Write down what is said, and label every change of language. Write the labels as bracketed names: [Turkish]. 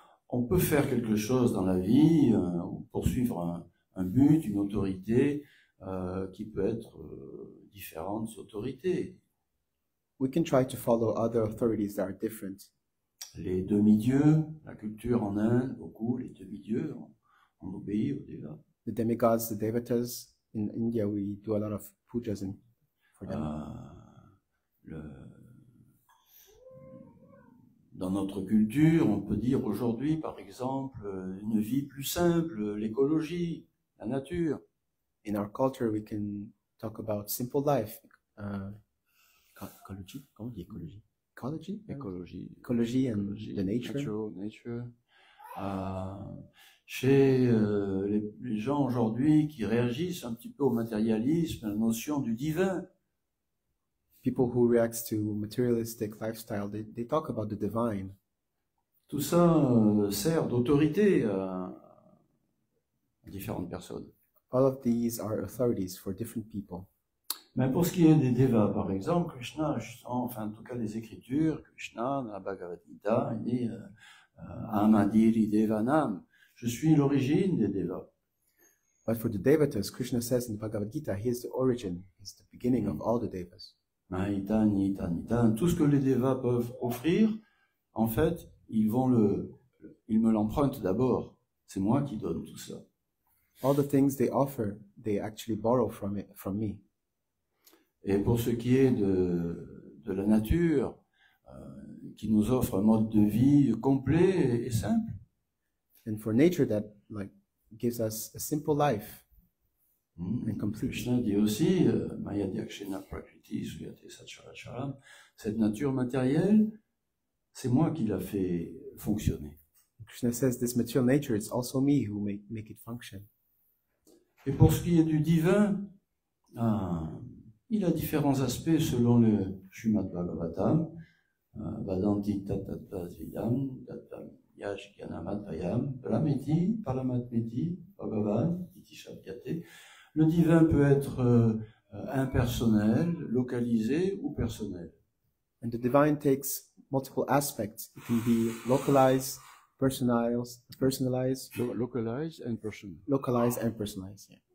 [French] On peut faire quelque chose dans la vie, poursuivre un but, une autorité qui peut être différente autorités. [English] We can try to follow other authorities that are different. [French] Les demi-dieux, la culture en Inde, beaucoup, les demi-dieux, on obéit aux dévas. [English] The demigods, the devatas, in India we do a lot of pujas for them. [French] Dans notre culture, on peut dire aujourd'hui, par exemple, une vie plus simple, l'écologie, la nature. [English] In our culture, we can talk about simple life. Ecology? [French] Comment on dit écologie? [English] Ecology? [French] Écologie. [English] Ecology and the nature. Nature. [French] Chez les gens aujourd'hui qui réagissent un petit peu au matérialisme, à la notion du divin. [English] People who react to materialistic lifestyle, they talk about the divine. [French] Tout ça sert d'autorité à différentes personnes. [English] All of these are authorities for different people. [French] Mais pour ce qui est des devas, par exemple, Krishna, enfin en tout cas des écritures, Krishna, dans la Bhagavad Gita, il dit [Sanskrit] Amadiri Devanam, [French] je suis l'origine des devas. [English] But for the devatas, Krishna says in the Bhagavad Gita, he is the origin, he is the beginning of all the devas. [French] Naitan, Nitan, Nitan, tout ce que les devas peuvent offrir, en fait, ils me l'empruntent d'abord. C'est moi qui donne tout ça. [English] All the things they offer, they actually borrow from me. [French] Et pour ce qui est de la nature, qui nous offre un mode de vie complet et simple, [English] And for nature that gives us a simple life. and complete. [French] Krishna dit aussi, [Sanskrit] Maya Dyakshena Prakriti Suyate Satcharacharam, [French] cette nature matérielle, c'est moi qui l'a fait fonctionner. [English] Krishna says this material nature, it's also me who make it function. [French] Et pour ce qui est du divin, il a différents aspects selon le Srimad Bhagavatam. [Sanskrit] Vadanti Tatattvasvidam, Tatam Yajganamadvayam, Palameti, Palamatmeti, Bhagavan, Iti Shabdyate. [French] Le divin peut être impersonnel, localisé ou personnel. [English] And the divine takes multiple aspects. It can be localized, personalized, Localized and personal. localized and personalized.